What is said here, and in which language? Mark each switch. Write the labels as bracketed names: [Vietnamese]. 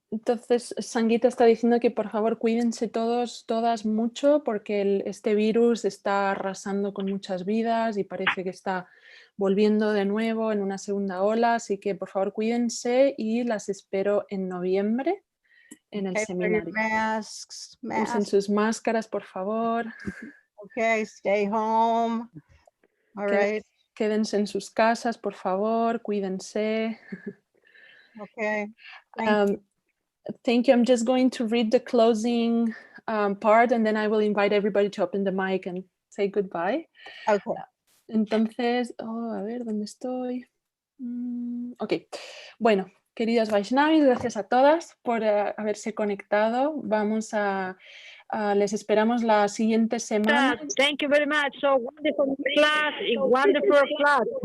[Spanish] Entonces, Sangita está diciendo que por favor cuídense todos, todas mucho, porque este virus está arrasando con muchas vidas y parece que está volviendo de nuevo en una segunda ola, así que por favor cuídense y las espero en noviembre en el seminario. Usen sus máscaras, por favor. [English] Okay, stay home. All right. [Spanish] Quédense en sus casas, por favor, cuídense. [English] Okay. Thank you. I'm just going to read the closing part and then I will invite everybody to open the mic and say goodbye. Okay. [Spanish] Entonces, a ver, ¿dónde estoy? Ok. Bueno, queridas Vaishnavis, gracias a todas por haberse conectado. Vamos les esperamos la siguiente semana. [English] Thank you very much. So wonderful class, wonderful class.